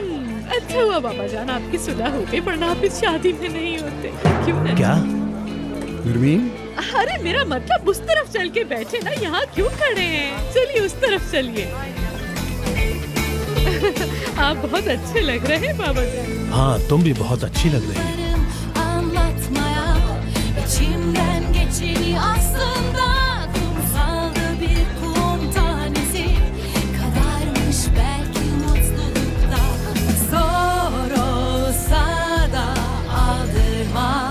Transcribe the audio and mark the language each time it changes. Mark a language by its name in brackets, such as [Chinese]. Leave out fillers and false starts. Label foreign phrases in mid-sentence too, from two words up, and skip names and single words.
[Hindi] अच्छा हुआ बाबा जान आपकी सुलह हो गई, वरना आप इस शादी में नहीं होते। क्यों ना? क्या? नरमीन, अरे मेरा मतलब उस तरफ चल के बैठे ना, यहाँ क्यों खड़े हैं? चलिए उस तरफ चलिए। आप बहुत अच्छे लग रहे हैं बाबा जान। हाँ तुम भी बहुत अच्छी लग रही हो। [Turkish] Anlatmaya içimden geçeni aslında kumsalda bir kum tanesi kadarmış belki mutlulukta zor olsa da aldırma